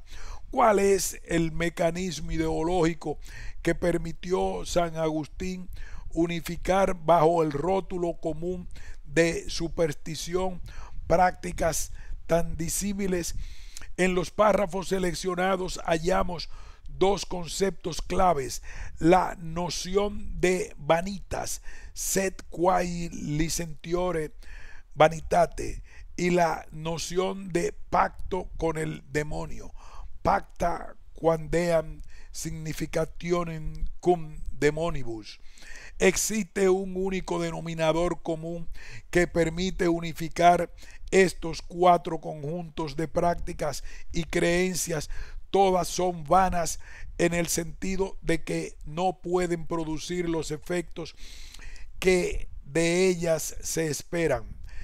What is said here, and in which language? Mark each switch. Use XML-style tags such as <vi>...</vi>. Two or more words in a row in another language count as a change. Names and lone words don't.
<es>¿Cuál es el mecanismo ideológico que permitió San Agustín unificar bajo el rótulo común de superstición prácticas tan disímiles? En los párrafos seleccionados hallamos dos conceptos claves: la noción de vanitas,</es> <la>sed quae licentiore vanitate,</la> <es>y la noción de pacto con el demonio,</es> <la>pacta quandeam significationem cum demonibus.</la> <es>Existe un único denominador común que permite unificar estos cuatro conjuntos de prácticas y creencias. Todas son vanas en el sentido de que no pueden producir los efectos que de ellas se esperan.</es>